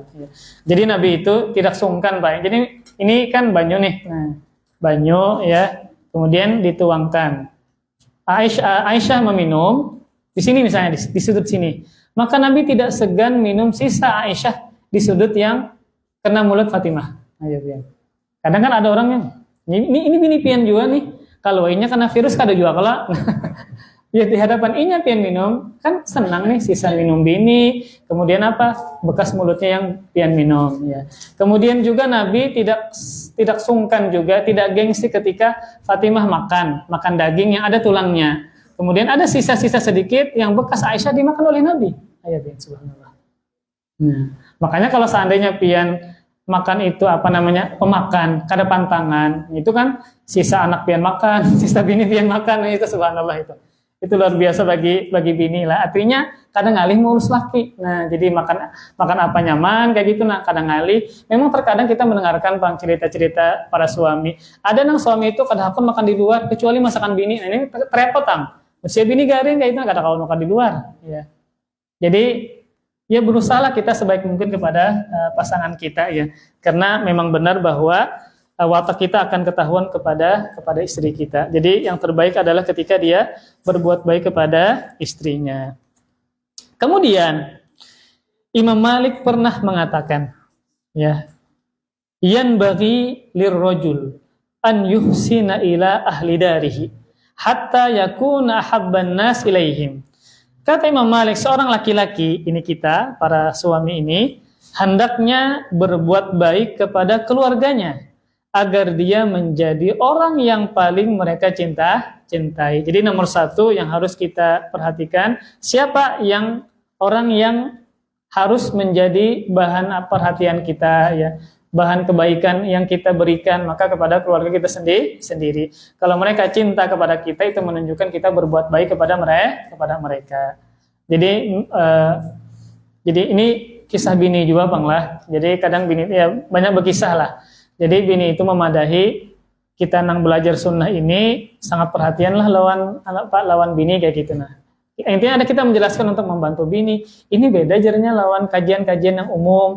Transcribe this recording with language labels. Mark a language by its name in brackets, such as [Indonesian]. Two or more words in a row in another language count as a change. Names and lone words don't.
[Indonesian] Jadi Nabi itu tidak sungkan, Pak. Jadi ini kan banyu nih, nah, banyu ya, kemudian dituangkan. Aisyah meminum di sini misalnya di sudut sini, maka Nabi tidak segan minum sisa Aisyah di sudut yang kena mulut Fatimah. Kadang kan ada orang yang ini bini pian juga nih. [Banjar] Kalau inya kena virus kada juga kalau ya di hadapan inya pian minum, kan senang nih sisa minum bini. [Indonesian] Kemudian apa? Bekas mulutnya yang pian minum ya. Kemudian juga Nabi tidak sungkan juga, tidak gengsi ketika Fatimah makan daging yang ada tulangnya. Kemudian ada sisa-sisa sedikit yang bekas Aisyah dimakan oleh Nabi. Ayat subhanallah. Nah, makanya kalau seandainya pian makan itu pemakan, kada pantangan, itu kan sisa anak pian makan, sisa bini pian makan, itu subhanallah itu luar biasa bagi bini lah. [Banjar] Artinya kadang ngalih ngurus laki. Nah, jadi makan apa nyaman kayak gitu nah, kadang ngalih. [Indonesian] Memang terkadang kita mendengarkan Bang cerita-cerita para suami. Ada nang suami itu kadang aku makan di luar kecuali masakan bini. Nah, ini repot Tang. Usia bini garing kayak itu kada kalau makan di luar, ya. Jadi ya berusahalah kita sebaik mungkin kepada pasangan kita ya, karena memang benar bahwa watak kita akan ketahuan kepada istri kita. Jadi yang terbaik adalah ketika dia berbuat baik kepada istrinya. Kemudian Imam Malik pernah mengatakan, [Arabic] يا، ينبغي للرجل أن يحسن إلى أهل داره حتى يكون أحب الناس إليهم. [Indonesian] Kata Imam Malik, seorang laki-laki, ini kita, para suami ini, hendaknya berbuat baik kepada keluarganya, agar dia menjadi orang yang paling mereka cintai. Jadi nomor satu yang harus kita perhatikan, siapa orang yang harus menjadi bahan perhatian kita, ya, bahan kebaikan yang kita berikan, maka kepada keluarga kita sendiri. Kalau mereka cinta kepada kita, itu menunjukkan kita berbuat baik kepada mereka. Jadi ini kisah bini juga Bang lah. Jadi kadang bini ya banyak berkisah lah. Jadi bini itu memadahi kita nang belajar sunnah ini sangat perhatian lah lawan bini kayak gitu nah. Intinya ada kita menjelaskan untuk membantu bini. Ini beda jarnya lawan kajian-kajian yang umum.